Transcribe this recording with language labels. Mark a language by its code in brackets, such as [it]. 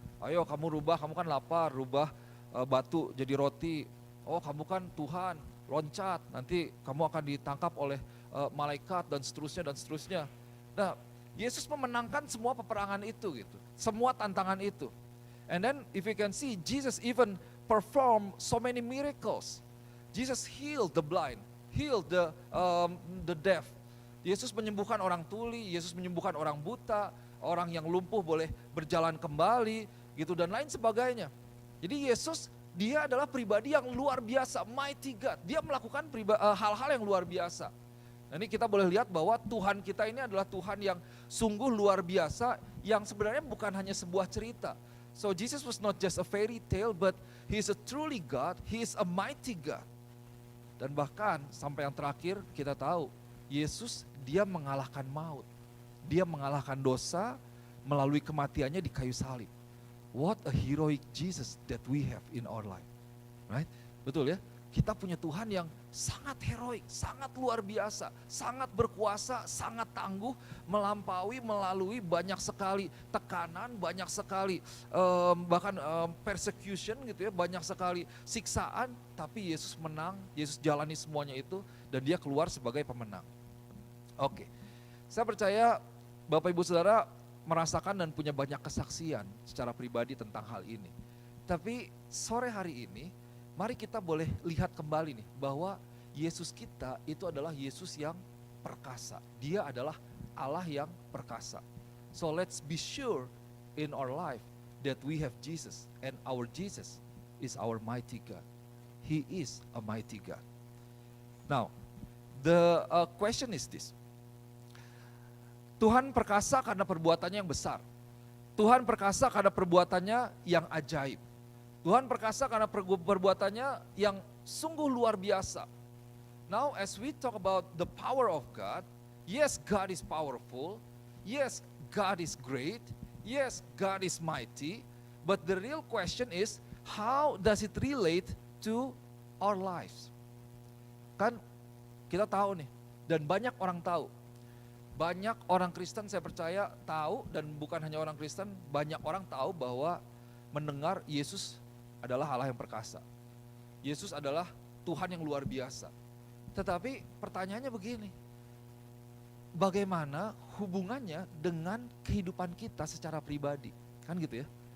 [id] Ayo kamu kan lapar, rubah batu jadi roti. Oh kamu kan Tuhan, loncat, nanti kamu akan ditangkap oleh malaikat dan seterusnya dan seterusnya. Nah, Yesus memenangkan semua peperangan itu gitu, semua tantangan itu. [en] And then if you can see, Jesus even perform so many miracles. Jesus healed the blind, healed the deaf. [id] Yesus menyembuhkan orang tuli, Yesus menyembuhkan orang buta, orang yang lumpuh boleh berjalan kembali, gitu dan lain sebagainya. Jadi Yesus, dia adalah pribadi yang luar biasa, mighty God. Dia melakukan hal-hal yang luar biasa. Nah, ini kita boleh lihat bahwa Tuhan kita ini adalah Tuhan yang sungguh luar biasa, yang sebenarnya bukan hanya sebuah cerita. [en] So Jesus was not just a fairy tale, but He is a truly God, He is a mighty God. [id] Dan bahkan sampai yang terakhir kita tahu, Yesus dia mengalahkan maut. Dia mengalahkan dosa melalui kematiannya di kayu salib. [en] What a heroic Jesus that we have in our life. Right? [id] Betul ya? Kita punya Tuhan yang sangat heroik, sangat luar biasa, sangat berkuasa, sangat tangguh, melalui banyak sekali tekanan, banyak sekali bahkan persecution gitu ya, banyak sekali siksaan, tapi Yesus menang, Yesus jalani semuanya itu dan dia keluar sebagai pemenang. Oke, saya percaya Bapak Ibu Saudara merasakan dan punya banyak kesaksian secara pribadi tentang hal ini. Tapi sore hari ini, mari kita boleh lihat kembali nih bahwa Yesus kita itu adalah Yesus yang perkasa. Dia adalah Allah yang perkasa. [en] So let's be sure in our life that we have Jesus and our Jesus is our mighty God. He is a mighty God. Now, the question is this. [id] Tuhan perkasa karena perbuatannya yang besar. Tuhan perkasa karena perbuatannya yang ajaib. Tuhan perkasa karena perbuatannya yang sungguh luar biasa. [en] Now as we talk about the power of God, yes God is powerful, yes God is great, yes God is mighty, but the real question is how does it relate to our lives? [id] Kan kita tahu nih, dan banyak orang tahu. Banyak orang Kristen saya percaya tahu, dan bukan hanya orang Kristen, banyak orang tahu bahwa mendengar Yesus adalah Allah yang perkasa. Yesus adalah Tuhan yang luar biasa. Tetapi pertanyaannya begini, bagaimana hubungannya dengan kehidupan kita secara pribadi? Kan gitu ya.